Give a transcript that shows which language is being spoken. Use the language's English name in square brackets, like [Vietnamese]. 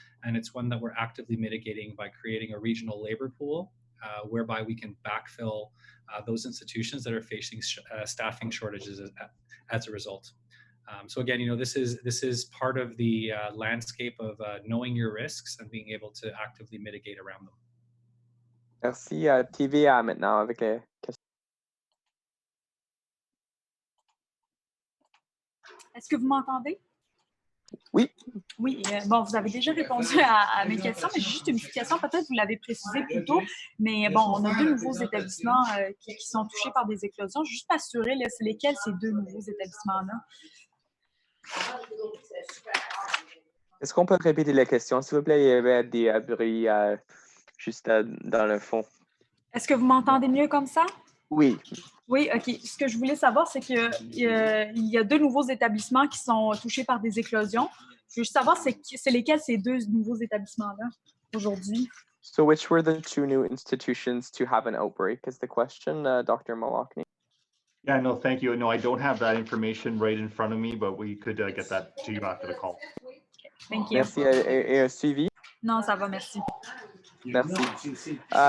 [English] And it's one that we're actively mitigating by creating a regional labor pool whereby we can backfill those institutions that are facing staffing shortages as a result. So again, this is part of the landscape of knowing your risks and being able to actively mitigate around them. [French] Merci. TVA maintenant avec les questions. Est-ce que vous m'entendez? Oui. Oui, bon, vous avez déjà répondu à mes questions, mais j'ai juste une petite question. Peut-être vous l'avez précisé plus tôt, mais bon, on a 2 nouveaux établissements qui sont touchés par des éclosions. Juste m'assurer, c'est lesquels ces 2 nouveaux établissements-là? Est-ce qu'on peut répéter la question, s'il vous plaît? Il y avait des bruits juste dans le fond. Est-ce que vous m'entendez mieux comme ça? Oui. Oui, OK. Ce que je voulais savoir, c'est qu'il y a 2 nouveaux établissements qui sont touchés par des éclosions. Je veux juste savoir c'est lesquels ces 2 nouveaux établissements-là aujourd'hui? [English] So which were the 2 new institutions to have an outbreak is the question, Dr. Malakny? Yeah, no, thank you. No, I don't have that information right in front of me, but we could get that to you after the call. Thank you. [French] Merci. Et un suivi? Non, ça va, merci. Merci.